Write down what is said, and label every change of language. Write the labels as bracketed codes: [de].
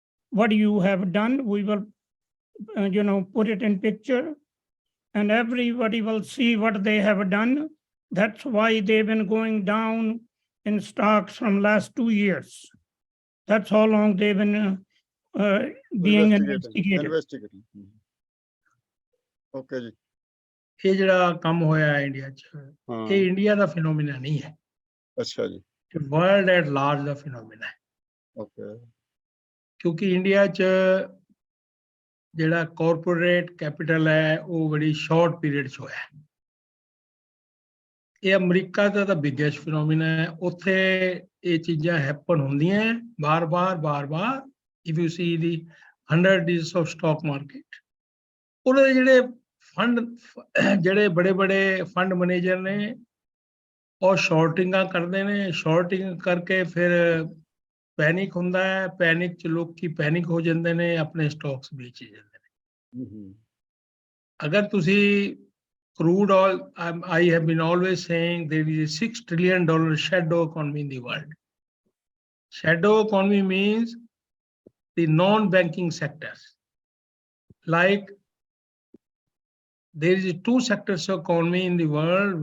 [en] What you have done, we will, put it in picture, and everybody will see what they have done. That's why they've been going down in stocks from last 2 years. That's how long they've been being investigated. [pa] Okay ਜੀ। ਇਹ ਜਿਹੜਾ ਕੰਮ ਹੋਇਆ India 'ਚ, ਇਹ India ਦਾ ਫਿਨੋਮੀਨਾ ਨਹੀਂ ਹੈ। ਅੱਛਾ ਜੀ। ਵਰਲਡ ਐਟ ਲਾਰਜ ਦਾ ਫਿਨੋਮੀਨਾ ਹੈ। ਓਕੇ। ਕਿਉਂਕਿ ਇੰਡੀਆ 'ਚ ਜਿਹੜਾ ਕਾਰਪੋਰੇਟ ਕੈਪੀਟਲ ਹੈ ਉਹ ਬੜੀ ਸ਼ਾਰਟ ਪੀਰੀਅਡ 'ਚ ਹੋਇਆ। ਇਹ ਅਮਰੀਕਾ ਦਾ ਤਾਂ ਬਿਗੇਸਟ ਫਿਨੋਮੀਨਾ ਹੈ। ਉੱਥੇ ਇਹ ਚੀਜ਼ਾਂ ਹੈਪਨ ਹੁੰਦੀਆਂ ਬਾਰ-ਬਾਰ। [en] if you see the 100 days of stock market, [pa] ਉਹਨਾਂ ਦੇ ਜਿਹੜੇ ਫੰਡ, ਜਿਹੜੇ ਬੜੇ ਫੰਡ ਮੈਨੇਜਰ ਨੇ, ਉਹ ਸ਼ਾਰਟਿੰਗਾਂ ਕਰਦੇ ਨੇ। ਸ਼ਾਰਟਿੰਗ ਕਰਕੇ ਫਿਰ ਪੈਨਿਕ ਹੁੰਦਾ ਹੈ, ਪੈਨਿਕ 'ਚ ਲੋਕੀ ਪੈਨਿਕ ਹੋ ਜਾਂਦੇ ਨੇ, ਆਪਣੇ ਸਟਾਕਸ ਵੇਚ ਜਾਂਦੇ ਨੇ। ਅਗਰ ਤੁਸੀਂ [en] crude oil, I have been always saying there is a $6 trillion shadow economy in the world. Shadow economy means the non-banking sectors. Like there is 2 sectors of economy in the world.